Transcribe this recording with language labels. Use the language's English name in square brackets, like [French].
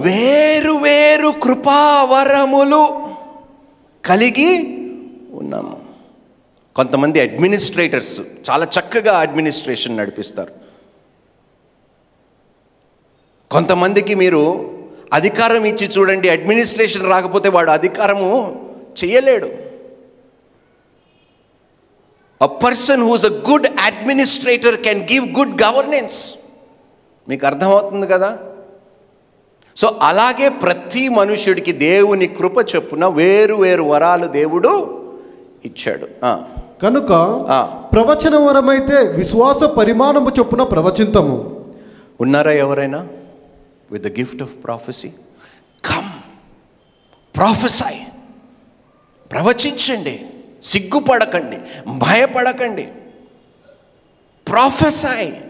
[Telugu] వేరువేరు కృపావరములు కలిగి ఉన్నాము. కొంతమంది అడ్మినిస్ట్రేటర్స్ చాలా చక్కగా అడ్మినిస్ట్రేషన్ నడిపిస్తారు. కొంతమందికి మీరు అధికారం ఇచ్చి చూడండి, అడ్మినిస్ట్రేషన్ రాకపోతే వాడు అధికారము చేయలేడు. [English] A person who is a good administrator can give good governance. [Telugu] మీకు అర్థమవుతుంది కదా? సో అలాగే ప్రతి మనుష్యుడికి దేవుని కృప చొప్పున వేరు వేరు వరాలు దేవుడు ఇచ్చాడు. కనుక ప్రవచన వరమైతే విశ్వాస పరిమాణము చొప్పున ప్రవచింతము. ఉన్నారా ఎవరైనా [English] With the gift of prophecy? Come prophesy, [Telugu] ప్రవచించండి, సిగ్గుపడకండి, భయపడకండి, ప్రాఫెసై.